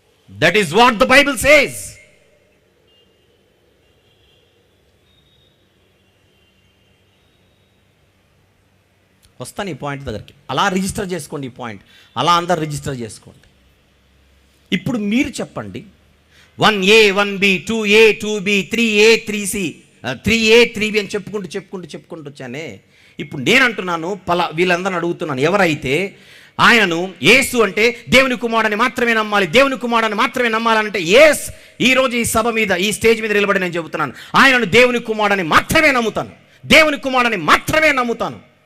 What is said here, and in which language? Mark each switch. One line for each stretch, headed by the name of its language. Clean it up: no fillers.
English: That is what the Bible says.
Telugu: వస్తాను ఈ point దగ్గరికి. అలా రిజిస్టర్ చేసుకోండి, ఈ పాయింట్ అలా అందరు రిజిస్టర్ చేసుకోండి. ఇప్పుడు మీరు చెప్పండి, 1A 1B 2A 2B 3A 3C 3A 3B అని చెప్పుకుంటూ వచ్చానే. ఇప్పుడు నేను అంటున్నాను, వీళ్ళందరిని అడుగుతున్నాను, ఎవరైతే ఆయనను యేసు అంటే దేవుని కుమారుడని మాత్రమే నమ్మాలి, దేవుని కుమారుడని మాత్రమే నమ్మాలంటే ఎస్, ఈరోజు ఈ సభ మీద ఈ స్టేజ్ మీద నిలబడి నేను చెబుతున్నాను, ఆయనను దేవుని కుమారుడని మాత్రమే నమ్ముతాను, దేవుని కుమారుడని మాత్రమే నమ్ముతాను.